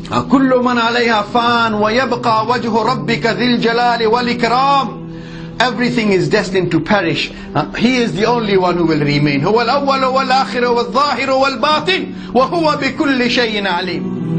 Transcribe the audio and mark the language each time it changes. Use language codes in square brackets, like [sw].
[ar] كل من عليها فان ويبقى وجه ربك ذي الجلال والإكرام. [en] Everything is destined to perish. He is the only one who will remain. [ar] هو الأول والآخر والظاهر والباطن وهو بكل شيء عليم.